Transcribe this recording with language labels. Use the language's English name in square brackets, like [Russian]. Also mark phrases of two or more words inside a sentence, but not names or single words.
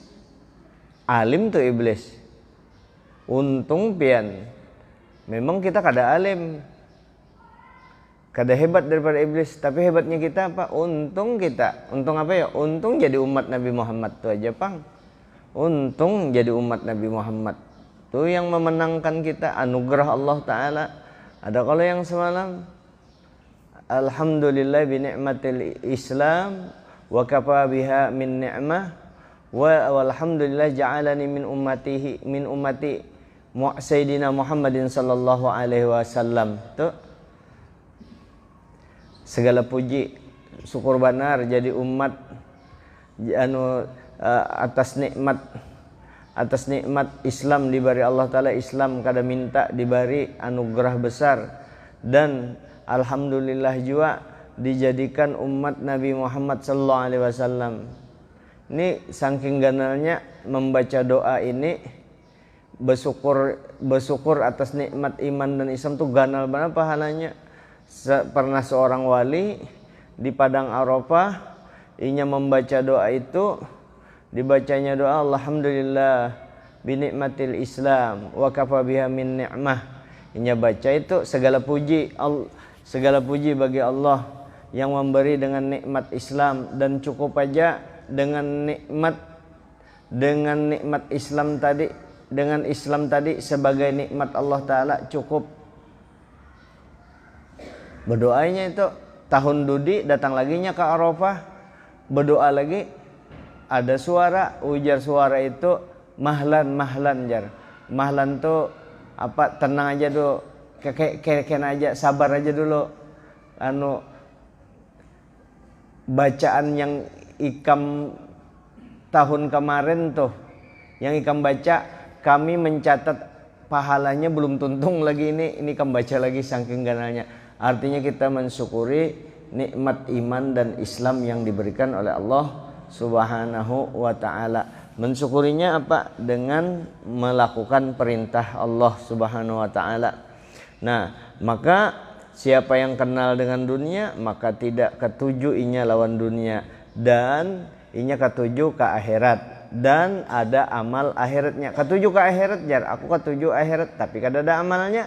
[Banjar] Alim tuh iblis, untung pian memang kita kada alim, kada hebat daripada iblis, tapi hebatnya kita apa? Untung kita, untung apa ya? Untung jadi umat Nabi Muhammad tuh aja pang. [Indonesian] Untung jadi umat Nabi Muhammad itu yang memenangkan kita, anugerah Allah Ta'ala. Ada kalau yang semalam, [Arabic] الحمد لله بنعمة الإسلام وكفى بها من نعمة والحمد لله جعلني من أمة سيدنا محمد صلى الله عليه وسلم. [Indonesian] Tuh segala puji syukur benar jadi umat atas nikmat Islam diberi Allah Ta'ala. Islam kada minta diberi anugerah besar, dan alhamdulillah juga dijadikan umat Nabi Muhammad [Arabic] صلى الله عليه وسلم. [Banjar] Ini saking ganalnya membaca doa ini, bersyukur atas nikmat iman dan Islam tuh ganal banget pahalanya. Pernah seorang wali di padang Arafah, inya membaca doa itu, dibacanya doa [Arabic] الحمد لله بنعمة الإسلام وكفى بها من نعمة. [Indonesian] Inya baca itu segala puji bagi Allah yang memberi dengan nikmat Islam, dan cukup aja dengan nikmat dengan nikmat Islam tadi, dengan Islam tadi sebagai nikmat Allah Ta'ala cukup. [Banjar] Berdoanya itu tahun dudi datang laginya ke Arafah, berdoa lagi, ada suara, ujar suara itu mahlan jar. Mahlan tuh apa, tenang aja dulu, keken aja, sabar aja dulu. Bacaan yang Ikam tahun kemarin tuh, yang Ikam baca, kami mencatat pahalanya belum tuntung lagi, ini Ikam baca lagi saking ganalnya. [Indonesian] Artinya kita mensyukuri nikmat iman dan Islam yang diberikan oleh Allah [Arabic] سبحانه وتعالى. [Indonesian] Mensyukurinya apa? Dengan melakukan perintah Allah [Arabic] سبحانه وتعالى. [Banjar] Nah, maka siapa yang kenal dengan dunia, maka tidak ketuju inya lawan dunia, dan inya ketuju ke akhirat, dan ada amal akhiratnya. Ketuju ke akhirat jar, aku ketuju akhirat tapi kada ada amalnya.